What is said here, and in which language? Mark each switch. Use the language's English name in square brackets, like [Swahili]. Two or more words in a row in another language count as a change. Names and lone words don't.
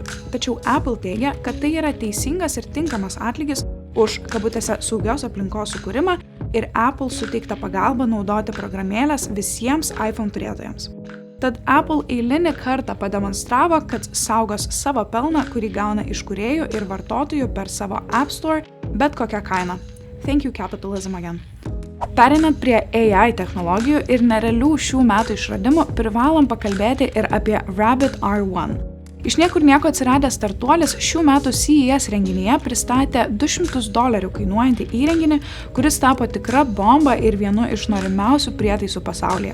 [Lithuanian] Tačiau Apple teigia, kad tai yra teisingas ir tinkamas atlygis už, kabutėse, saugios aplinkos sukūrimą ir Apple suteiktą pagalbą naudoti programėlės visiems iPhone turėtojams. Tad Apple eilinį kartą pademonstravo, kad saugos savo pelną, kurį gauna iš kūrėjų ir vartotojų per savo App Store, bet kokią kainą. [English] Thank you capitalism again. [Lithuanian] Pereinant prie AI technologijų ir nerealių šių metų išradimų, privalom pakalbėti ir apie Rabbit R1. Iš niekur nieko atsiradęs startuolis šių metų CES renginyje pristatė $200 kainuojantį įrenginį, kuris tapo tikra bomba ir vienu iš norimiausių prietaisų pasaulyje.